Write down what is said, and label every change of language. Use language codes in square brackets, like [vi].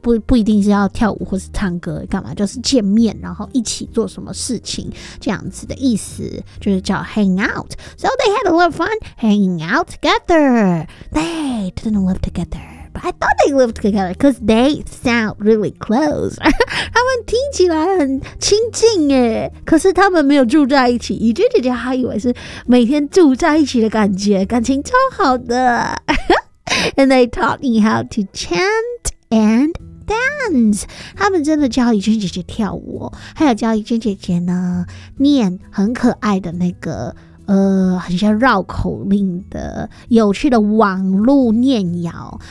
[zh] 不一定是要跳舞或是唱歌干嘛，就是见面然后一起做什么事情这样子的意思，就是叫 hang out。 [en] So they had a lot of fun hanging out together. They didn't live together, but I thought they lived together because they sound really close. [zh] 他们听起来很亲近耶，可是他们没有住在一起。宇君姐姐还以为是每天住在一起的感觉，感情超好的。 [en] And they taught me how to chant and dance. [zh] 他们真的教宇君姐姐跳舞，还有教宇君姐姐呢念很可爱的那个很像绕口令的有趣的网路念谣。